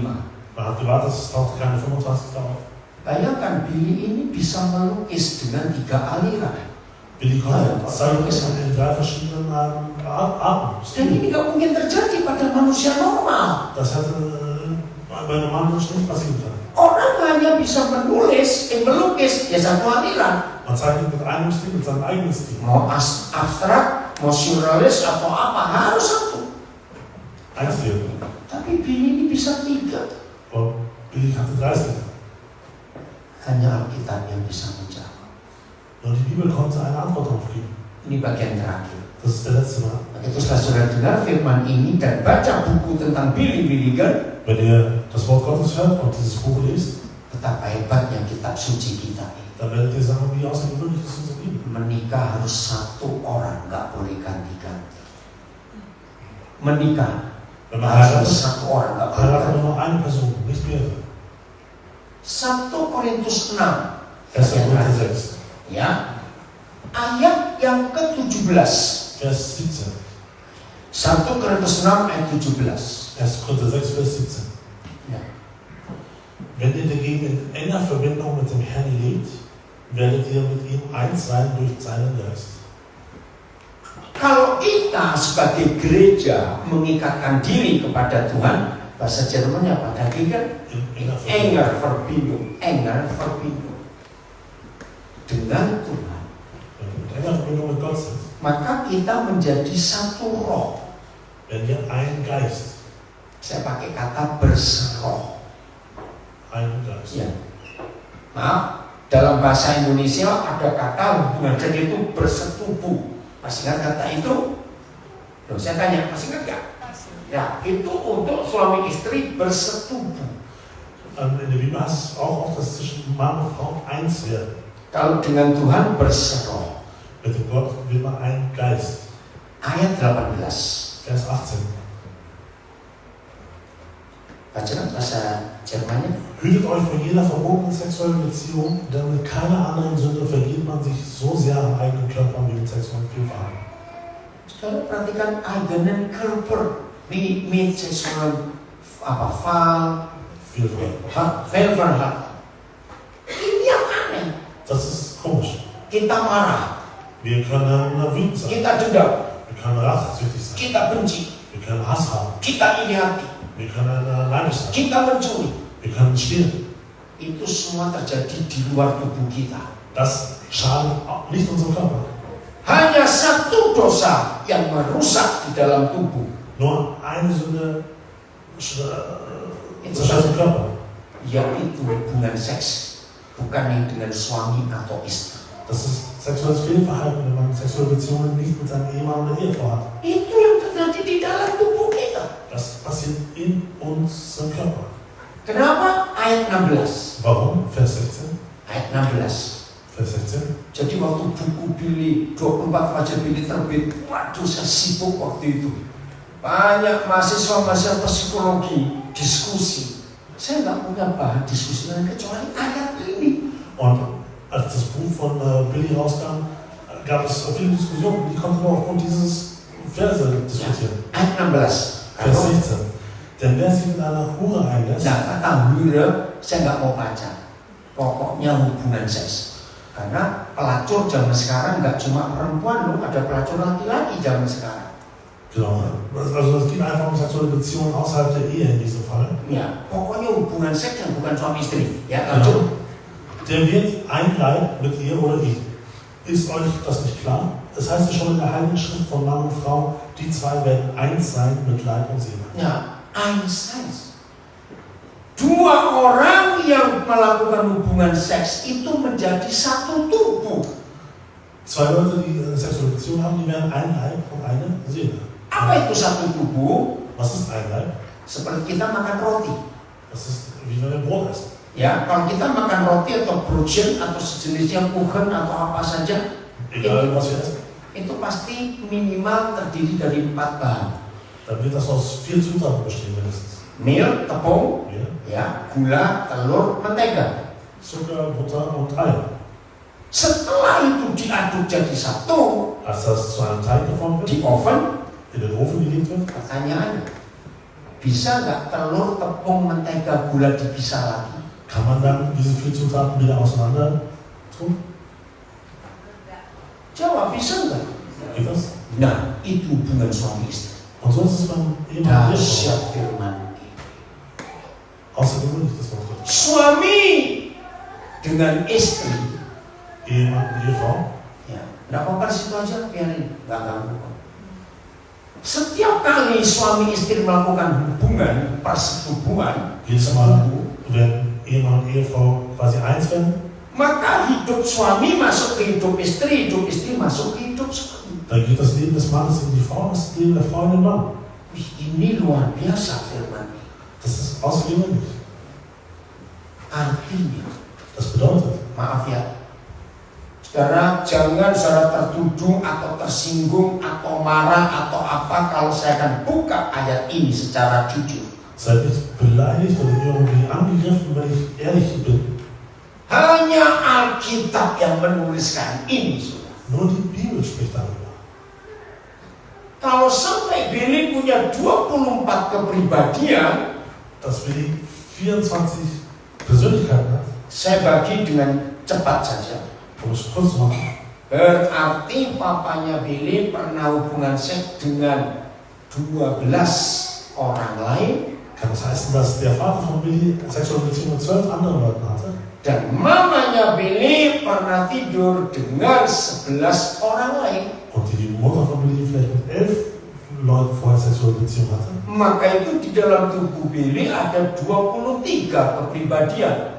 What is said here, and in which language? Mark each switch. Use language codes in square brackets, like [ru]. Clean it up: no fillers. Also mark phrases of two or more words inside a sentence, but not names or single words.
[de] Man hat gewartet, es tauchte keine 25 auf. [id] Bayangkan Billy ini bisa melukis dengan 3 aliran. [de] Billy konnte zeigen in 3 verschiedenen Arten. [id] Dan ini nggak mungkin terjadi pada manusia normal. [de] Das hätte bei einem Mann nicht passieren können. [id] Orang hanya bisa melukis ya satu aliran. [de] Man zeichnet mit einem Stil, mit seinem eigenen Stil. [id] Mau abstrak, mau surrealis atau apa, harus satu. [de] Ein Stil. [id] Tapi Billy ini bisa 3. [de] Und Billy hatte 3 Stile. [id] Hanya Alkitab yang bisa menjawab. [de] Und die Bibel konnte eine Antwort darauf geben. [id] Ini bagian terakhir. [de] Das ist der letzte Mal. [id] Begitu setelah saudara dengar firman ini dan baca buku tentang Billy Milligan, [de] Wenn ihr das Wort Gottes hört und dieses Buch liest, [id] betapa hebatnya kitab suci kita ini. [de] dann werdet ihr sagen, wie außergewöhnlich ist unsere Bibel. [id] Menikah harus 1 orang, nggak boleh ganti-ganti. Menikah [de] Wenn man [id] harus [de] heiratet, [id] 1 orang, nggak boleh [de] heiratet [id] ganti. [de] man nur eine Person, nicht mehrere. [id] 1 Korintus 6 [de] 1. Korinther 6, [id] ya, ayat yang ke-17. [de] Vers 17. [id] 1 Korintus 6 ayat 17. [de] 1. Korinther 6, Vers 17. [id] Ya. [de] Wenn ihr dagegen in enger Verbindung mit dem Herrn lebt, werdet ihr mit ihm eins sein durch seinen Geist. [id] Kalau kita sebagai gereja mengikatkan diri kepada Tuhan, bahasa Jermannya apa? Tadi kan [de] In enger Verbindung. enger verbindung [id] dengan Tuhan, [de] Wenn wir mit enger Verbindung mit Gott sind, [id] maka kita menjadi satu roh. [de] wenn wir ein Geist, [id] Saya pakai kata berseroh. [de] ein Geist. [id] Ya. Maaf, dalam bahasa Indonesia ada kata hubungan kerja itu bersetubuh. Masih ingat kata itu? Loh, saya tanya, masih ingat gak? Ya, itu untuk suami istri bersetubuh. [de] in der Bibel heißt es auch, dass zwischen Mann und Frau eins werden. [id] Kalau dengan Tuhan berseroh. [de] Mit dem Gott wird man ein Geist. [id] Ayat 18. [de] Vers 18. [id] Baca bahasa Jermannya. [de] Hütet euch vor jeder verbotenen sexuellen Beziehung, denn mit keiner anderen Sünde vergeht man sich so sehr am eigenen Körper wie mit sexuellen Vielverhalten. [id] Saudara perhatikan [de] eigenen Körper mit seksual Fall, Vielverhalten. [id] Ini yang aneh. [de] Das ist komisch. [id] Kita marah, [de] Wir können wütend sein, [id] kita dendam, [de] wir können rachsüchtig sein, [id] kita benci, [de] wir können Hass haben, [id] kita iri hati, [de] wir können neidisch sein, [id] kita mencuri. [de] wir können stehlen. [id] Itu semua terjadi di luar tubuh kita. [de] Das schadet auch nicht unserem Körper. [id] Hanya satu dosa yang merusak di dalam tubuh. [de] Nur eine Sünde [id] Itu [de] zerstört den Körper. [id] yaitu hubungan seks, bukan yang dengan suami atau istri. [de] Das ist sexuelles Fehlverhalten, wenn man sexuelle Beziehungen nicht mit seinem Ehemann oder Ehefrau hat. [id] Itu yang terjadi di dalam tubuh kita. [de] Das passiert in unserem Körper. [id] Kenapa? Ayat 16. [de] Warum? Vers 16. [id] Ayat 16. [de] Vers 16. [id] Jadi waktu buku Billy 24 Raja Billy terbit, waduh saya sibuk waktu itu. Banyak mahasiswa psikologi diskusi. Saya nggak punya bahan diskusi lain kecuali ayat ini. [de] Und als das Buch von Billy rauskam, gab es viele Diskussionen, die konnten nur aufgrund dieses Verse diskutieren. [id] Ayat 16. [de] Vers 16. Denn wer sich mit einer Hure einlässt, [id] Nah, kata hure saya nggak mau baca. Pokoknya hubungan seks. Karena pelacur zaman sekarang nggak cuma perempuan loh, ada pelacur laki-laki zaman sekarang. [de] genau, also es geht einfach um sexuelle Beziehungen außerhalb der Ehe in diesem Fall. [id] Ya, pokoknya hubungan seks yang bukan suami istri. Ya, lanjut. [de] Der wird ein Leib mit ihr oder ihm. Ist euch das nicht klar? Es heißt ja schon in der Heiligen Schrift von Mann und Frau, die zwei werden eins sein mit Leib und Seele. [id] Ya, eins. Dua orang yang melakukan hubungan seks itu menjadi satu tubuh. [de] Zwei Leute, die eine sexuelle Beziehung haben, die werden ein Leib und eine Seele. [id] Apa itu satu tubuh? [de] Was ist ein Leib? [id] Seperti kita makan roti. [de] Das ist wie wenn wir Brot essen. [id] Ya, kalau kita makan roti atau brötchen atau sejenisnya kuchen atau apa saja, [de] Egal was wir essen. [id] itu pasti minimal terdiri dari 4 bahan. [de] Dann wird das aus 4 Zutaten bestehen mindestens. [id] Mil, tepung, [de] Ja. [id] ya, gula, telur, mentega. [de] Zucker, Butter und Eier. [id] Setelah itu diaduk jadi satu [de] Als das zu einem Teig geformt wird, [id] di oven, [de] in den Ofen gelegt wird, [id] pertanyaannya, bisa nggak telur, tepung, mentega, gula dipisah lagi? [de] kann man dann diese 4 Zutaten wieder auseinander tun? [id] Jawab, bisa nggak? [de] Geht das? [id] Nah, itu hubungan suami istri. [de] Und so ist es beim Ehemann. [id] Dahsyat firman. [de] Außergewöhnlich das Wort Gottes. [id] Suami dengan istri, [de] Ehemann und Ehefrau. [id] ya, nggak apa-apa situ aja, biarin, nggak ganggu. Setiap kali suami istri melakukan hubungan, persetubuhan, [de] Jedes Mal, wenn Ehemann und Ehefrau quasi eins werden, [id] maka hidup suami masuk ke hidup istri masuk ke hidup suami. [de] dann geht das Leben des Mannes in die Frau, das Leben der Frau in den Mann. [id] Wih, ini luar biasa firman. [de] Das ist außergewöhnlich. [id] Artinya, [de] Das bedeutet, [id] maaf ya, saudara jangan saudara tertuduh atau tersinggung atau marah atau apa kalau saya akan buka ayat ini secara jujur. [de] seid nicht beleidigt oder irgendwie angegriffen, wenn ich ehrlich bin. [id] Hanya Alkitab yang menuliskan ini, saudara. [de] Nur die Bibel spricht darüber. [id] Kalau sampai Billy punya 24 kepribadian, [de] Dass wir die 24 Persönlichkeiten hat, [id] saya bagi dengan cepat saja. [de] um es kurz zu machen, [id] Berarti papanya Billy pernah hubungan seks dengan 12 orang lain, [de] kann das heißen, dass der Vater von Billy sexuelle Beziehungen mit 12 anderen Leuten hatte [id] dan mamanya Billy pernah tidur dengan 11 orang lain. [de] und die Mutter von Billy vielleicht mit 11 Leuten vorher sexuelle Beziehungen hatte. [id] Maka itu di dalam tubuh Billy ada 23 kepribadian.